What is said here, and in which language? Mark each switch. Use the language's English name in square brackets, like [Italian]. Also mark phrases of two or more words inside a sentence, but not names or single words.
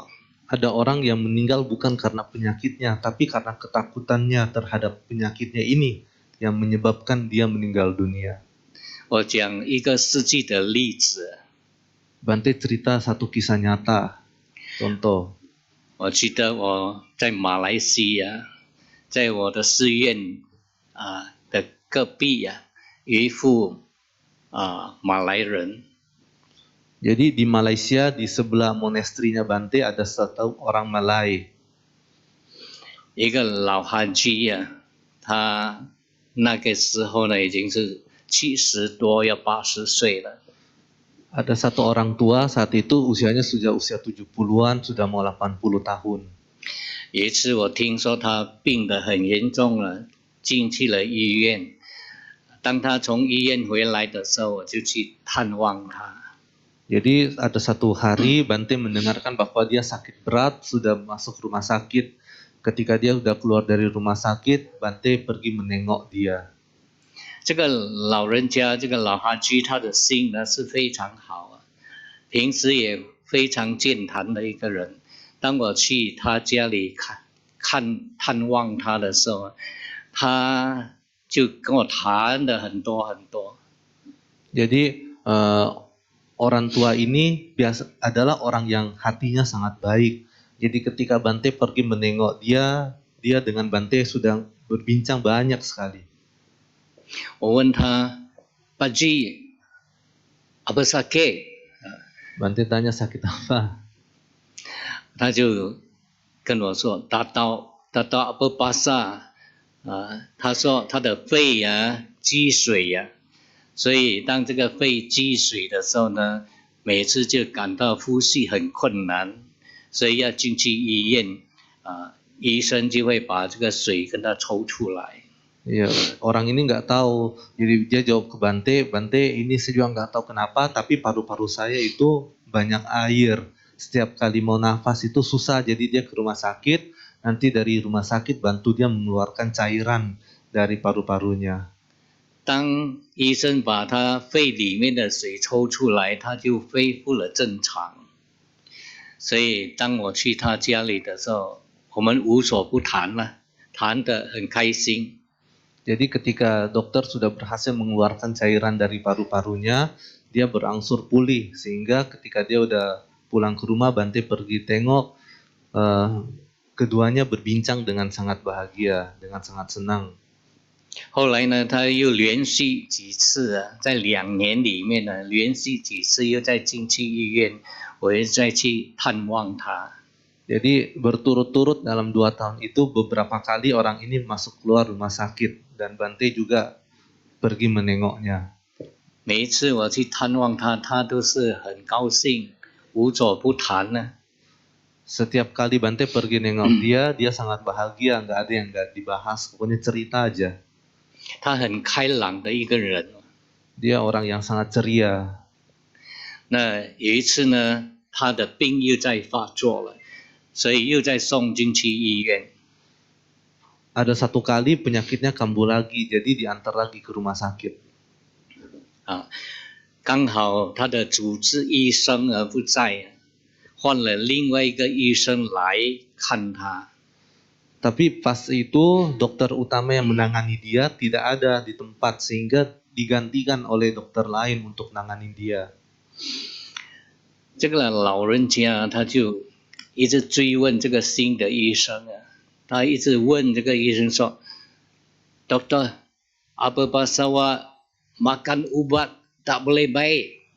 [Indonesian] Ada orang yang meninggal bukan karena penyakitnya, tapi karena ketakutannya terhadap penyakitnya ini yang menyebabkan dia meninggal dunia. [Chinese] 我讲一个实际的例子， [Indonesian] Bante cerita satu kisah nyata. Contoh, [Chinese] 我记得我在马来西亚，在我的寺院的隔壁啊，有一户马来人， [Indonesian] jadi di Malaysia di sebelah monastrinya Bante ada satu orang Malay. [Chinese] 一个老哈基啊，他那个时候呢已经是70多要80岁了。 [Indonesian] Ada satu orang tua saat itu usianya sudah usia 70-an, sudah mau 80 tahun. [Chinese] 有一次我听说他病得很严重了，进去了医院。当他从医院回来的时候，我就去探望他。 [Indonesian] Jadi ada satu hari Bante mendengarkan bahwa dia sakit berat, sudah masuk rumah sakit. Ketika dia sudah keluar dari rumah sakit, Bante pergi menengok dia. [Chinese] 这个老人家，这个老哈居，他的心呢是非常好啊，平时也非常健谈的一个人。当我去他家里探望他的时候，他就跟我谈的很多很多。 [Indonesian] Jadi orang tua ini adalah orang yang hatinya sangat baik. Jadi ketika Bante pergi menengok dia dengan Bante sudah berbincang banyak sekali. [Chinese] 我问他 ， [Malay] Pakcik, apa sakit? [Indonesian] Bante tanya sakit apa? [Chinese] 他就跟我说，大到 [Malay] apa pasar, [Chinese] 他说他的肺积水所以当这个肺积水的时候呢，每次就感到呼吸很困难，所以要进去医院医生就会把这个水跟他抽出来。 [Indonesian] Ya, orang ini nggak tahu, jadi dia jawab ke Bante, Bante ini saya juga nggak tahu kenapa, tapi paru-paru saya itu banyak air. Setiap kali mau nafas itu susah, jadi dia ke rumah sakit. Nanti dari rumah sakit bantu dia mengeluarkan cairan dari paru-parunya. [Chinese] 当医生把他肺里面的水抽出来，他就恢复了正常。所以当我去他家里的时候，我们无所不谈了，谈得很开心。 [Indonesian] Jadi ketika dokter sudah berhasil mengeluarkan cairan dari paru-parunya, dia berangsur pulih. Sehingga ketika dia udah pulang ke rumah, Bante pergi tengok, keduanya berbincang dengan sangat bahagia, dengan sangat senang. [Chinese] 后来呢，他又连续几次在2年里面呢，连续几次又再进去医院，我又再去探望他。 [Indonesian] Jadi berturut-turut dalam 2 tahun itu beberapa kali orang ini masuk keluar rumah sakit dan Bante juga pergi menengoknya. [Chinese] 每一次我去探望他，他都是很高兴，无所不谈呢。 [Indonesian] Setiap kali Bante pergi nengok dia, dia sangat bahagia, nggak ada yang nggak dibahas, pokoknya cerita aja. [Chinese] 他很开朗的一个人。 [Indonesian] Dia orang yang sangat ceria. [Chinese] 那有一次呢，他的病又在发作了，所以又再送进去医院。 [Indonesian] Ada satu kali penyakitnya kambuh lagi, jadi diantar lagi ke rumah sakit. [Chinese] 刚好他的主治医生不在，换了另外一个医生来看他。 [Indonesian] Tapi pas itu dokter utama yang menangani dia tidak ada di tempat sehingga digantikan oleh dokter lain untuk menangani dia. [Chinese] 这个老人家他就一直追问这个新的医生他一直问这个医生说 [Malay] Dokter, apa pasal makan ubat tak boleh baik?